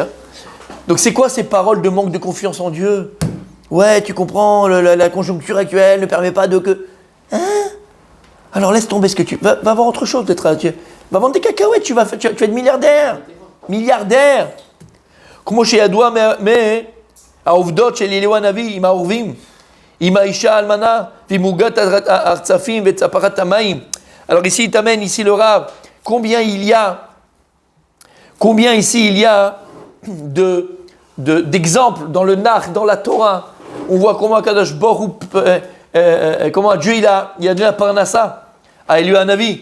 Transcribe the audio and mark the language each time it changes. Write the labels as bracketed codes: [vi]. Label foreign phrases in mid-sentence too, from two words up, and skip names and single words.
[fr] Donc c'est quoi ces paroles de manque de confiance en Dieu? Ouais, tu comprends, la conjoncture actuelle ne permet pas de que... Hein? Alors laisse tomber ce que tu... Va voir autre chose peut-être. Va vendre des cacahuètes, tu vas être milliardaire. Milliardaire. Comme chez Yadoua, mais [he] העובדות של אליהו הנביא עם העורבים, עם האישה האלמנה, ועם עוגת הרצפים וצפחת המים. [fr] Alors ici, il t'amène, ici le Rav, combien ici il y a d'exemples dans le Nach, dans la Torah. On voit comment [he] קדוש ברוך [fr] comment Dieu il a donné la parnassa à Eliyahu Hanavi.